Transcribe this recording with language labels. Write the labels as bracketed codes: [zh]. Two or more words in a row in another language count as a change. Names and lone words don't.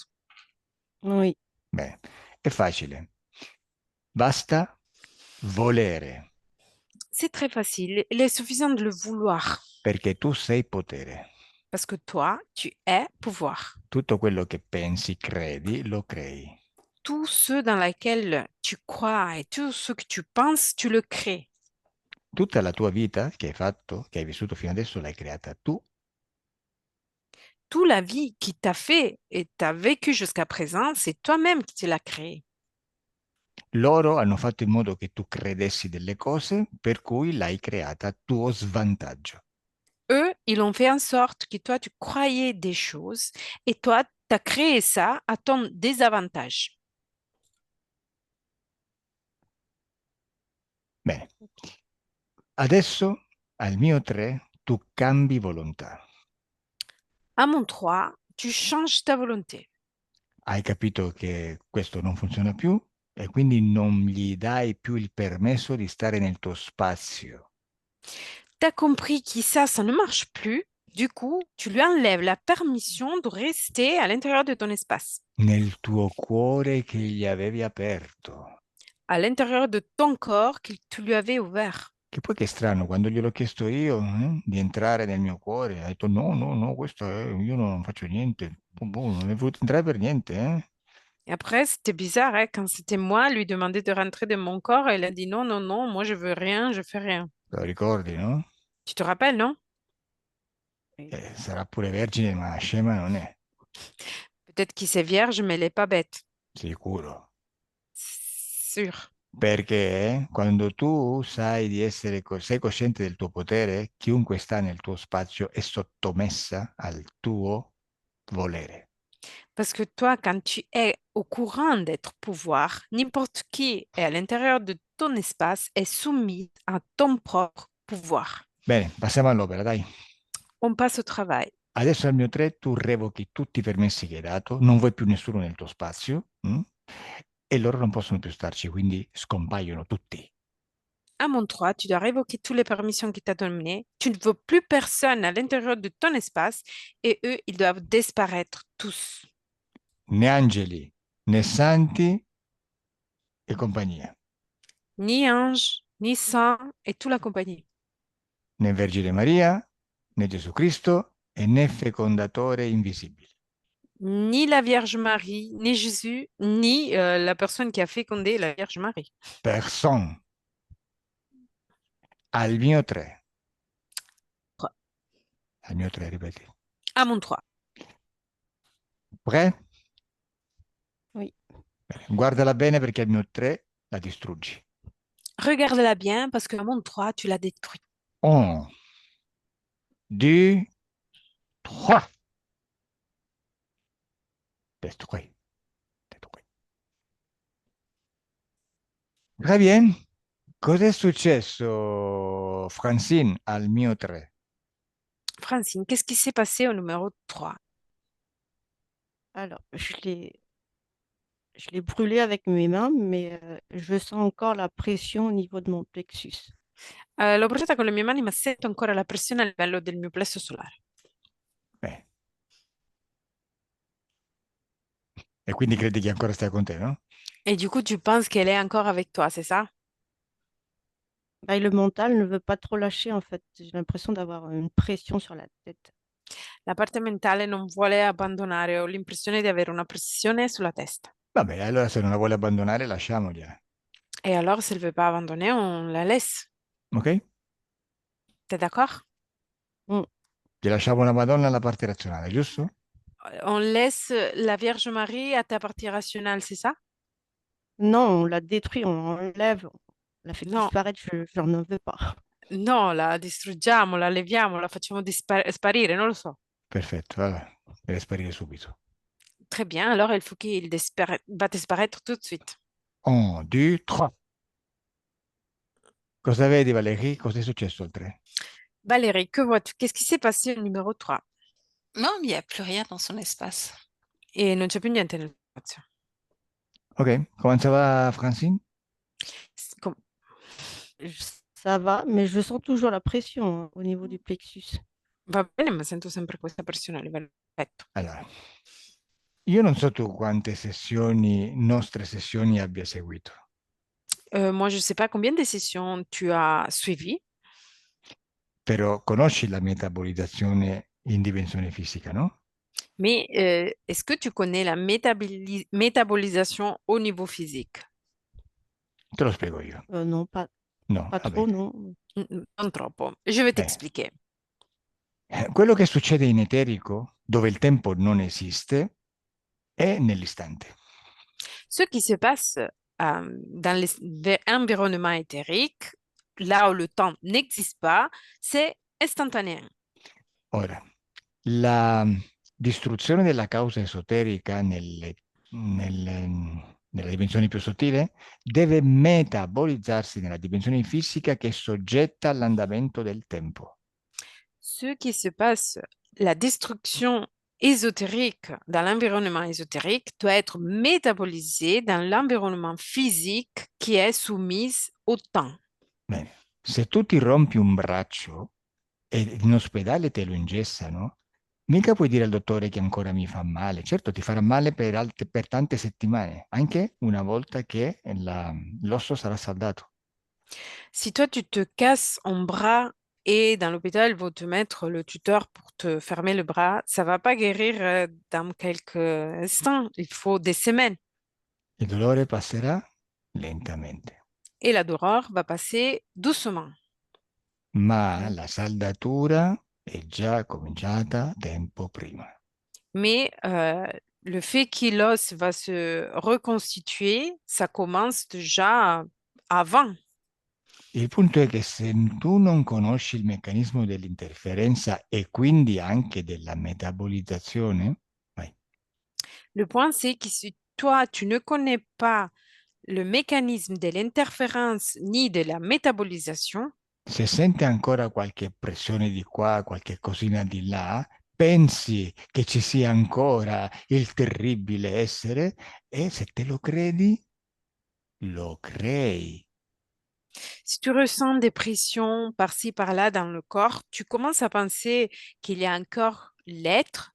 [fr] Oui, [it] Bene, è facile. Basta volere, [fr] C'est très facile. Il est suffisant de le vouloir. [it] perché tu sei potere. [fr] Parce que toi, tu es pouvoir. [it] Tutto quello che pensi, credi, lo crei. [fr] Tout ce dans lequel tu crois et tout ce que tu penses, tu le crées. [it] Tutta la tua vita che hai fatto, che hai vissuto fino adesso, l'hai creata tu. [fr] Toute la vie qui t'a fait et t'as vécu jusqu'à présent, c'est toi-même qui te l'as créé. [it] Loro hanno fatto in modo che tu credessi delle cose, per cui l'hai creata a tuo svantaggio. [fr] Eux, ils ont fait en sorte que toi, tu croyais des choses et toi, tu as créé ça à ton désavantage. [it] Bene, adesso al mio 3 tu cambi volontà. [fr] À mon 3, tu changes ta volonté. [it] Hai capito che questo non funziona più e quindi non gli dai più il permesso di stare nel tuo spazio. [fr] Tu as compris que ça ne marche plus. Du coup, tu lui enlèves la permission de rester à l'intérieur de ton espace, [it] Nel tuo cuore che gli avevi aperto. [fr] à l'intérieur de ton corps que tu lui avais ouvert. [it] Che poi che strano, quando gliel'ho chiesto io di entrare nel mio cuore, ha detto no, no, no, questo è, io non faccio niente. Boh, non è voluto entrare per niente, eh? [fr] Et après, c'était bizarre, hein, quand c'était moi, lui demander de rentrer de mon corps, elle a dit non, non, non, moi je veux rien, je fais rien. [it] Te lo ricordi, no? [fr] Tu te rappelles, non? oui. [it] Sarà pure vergine, ma scema non è, [fr] Peut-être qu'il c'est vierge, mais elle n'est pas bête. [it] sicuro. [fr] Sûr. [it] Perché quando tu sai di essere, sei cosciente del tuo potere, chiunque sta nel tuo spazio è sottomessa al tuo volere. [fr] Parce que toi, quand tu es au courant d'être pouvoir, n'importe qui est à l'intérieur de ton espace est soumis à ton propre pouvoir. [it] Bene, passiamo all'opera, dai. [fr] On passe au travail. [it] Adesso al mio 3 tu revochi tutti i permessi che hai dato, non vuoi più nessuno nel tuo spazio e loro non possono più starci, quindi scompaiono tutti. [fr] À mon 3, tu dois révoquer toutes les permissions qu'il t'a données. Tu ne veux plus personne à l'intérieur de ton espace et eux, ils doivent disparaître tous. [it] Né angeli, né santi e compagnia, [fr] Ni ange, ni saint et toute la compagnie. [it] né Vergine Maria, né Gesù Cristo e né fecondatore invisibile. [fr] Ni la Vierge Marie, ni Jésus, ni la personne qui a fécondé la Vierge Marie. [en] Person. [it] Al mio 3. Al mio 3, ripeti. [fr] À mon 3. Prêt? Oui. [it] Bene. Guardala bene perché al mio 3 la distruggi. [fr] Regarde-la bien parce qu'à mon 3, tu l'as détruit. [it] 1, 2, 3. [fr] Détruit. Détruit. Très bien. [it] Cos'è successo, Francine, al mio 3? [fr] Francine, qu'est-ce qui s'est passé au numéro 3? Alors, je l'ai brûlé avec mes mains, mais je sens encore la pression au niveau de mon plexus. [it] L'ho bruciata con le mie mani, ma sento ancora la pressione a livello del mio plesso solare. Bene. E quindi credi che ancora stia con te, no? [fr] Et du coup, tu penses qu'elle est encore avec toi, c'est ça? Bah, et le mental ne veut pas trop lâcher, en fait. J'ai l'impression d'avoir une pression sur la tête. [it] La parte mentale non vuole abbandonare, ho l'impressione di avere una pressione sulla testa. Vabbè, allora se non la vuole abbandonare, lasciamogliela. [fr] Et alors, si elle ne veut pas abandonner, on la laisse. Ok? T'es d'accord? Mm. [it] Ti lasciamo la Madonna alla parte razionale, giusto? [fr] On laisse la Vierge Marie à ta partie rationnelle, c'est ça? Non, on la détruit, on l'enlève, on la fait Non, disparaître, je n'en veux pas. [it] no, la distruggiamo, la leviamo, la facciamo sparire, non lo so. Perfetto, allora, deve sparire subito. [fr] Très bien, alors il faut qu'il va disparaître tout de suite. [it] 1, 2, 3. Cosa vedi, Valérie? Cos'è successo al 3? [fr] Valérie, que vois-tu? Qu'est-ce qui s'est passé au numéro 3? Non, mais il n'y a plus rien dans son espace. [it] E non c'è più niente nel spazio. [fr] Ok, comment ça va, Francine? Com- Ça va, mais je sens toujours la pression au niveau du plexus. [it] Va bene, ma sento sempre questa pressione a livello del petto. Allora, io non so tu quante sessioni, nostre sessioni abbia seguito, [fr] Moi, je ne sais pas combien de sessions tu as suivi, [it] però conosci la metabolizzazione in dimensione fisica, no? [fr] mais est-ce que tu connais la métabolisation au niveau physique? [it] Te lo spiego io. [fr] Non, pas, [it] No, [fr] pas [it] va [fr] trop, [it] bene. [fr] non. [it] Non troppo. [fr] Je vais [it] Bene. [fr] t'expliquer. [it] Quello che succede in eterico, dove il tempo non esiste, è nell'istante. [fr] Ce qui se passe dans l'environnement éthérique, là où le temps n'existe pas, c'est instantané. [it] Ora, la distruzione della causa esoterica nella dimensione più sottile deve metabolizzarsi nella dimensione fisica che è soggetta all'andamento del tempo. [fr] Ce qui se passe, la destruction ésotérique dans l'environnement ésotérique doit être métabolisée dans l'environnement physique qui est soumise au temps. [it] Bene, se tu ti rompi un braccio e in ospedale te lo ingessano, mica puoi dire al dottore che ancora mi fa male. Certo, ti farà male per tante settimane, anche una volta che l'osso sarà saldato. [fr] Si toi, tu te casses un bras et dans l'hôpital, ils vont te mettre le tuteur pour te fermer le bras, ça va pas guérir dans quelques instants, il faut des semaines. [it] Il dolore passerà lentamente, [fr] Et la douleur va passer doucement. [it] ma la saldatura è già cominciata tempo prima. [fr] Mais le fait que l'os va se reconstituer, ça commence déjà avant. [it] Il punto è che se tu non conosci il meccanismo dell'interferenza e quindi anche della metabolizzazione, vai. [fr] Le point, c'est que si toi, tu ne connais pas le mécanisme de l'interférence ni de la métabolisation, [it] Se sente ancora qualche pressione di qua, qualche cosina di là, pensi che ci sia ancora il terribile essere e se te lo credi, lo crei. [fr] si tu ressens des pressions par-ci, par-là dans le corps, tu commences à penser qu'il y a encore l'être.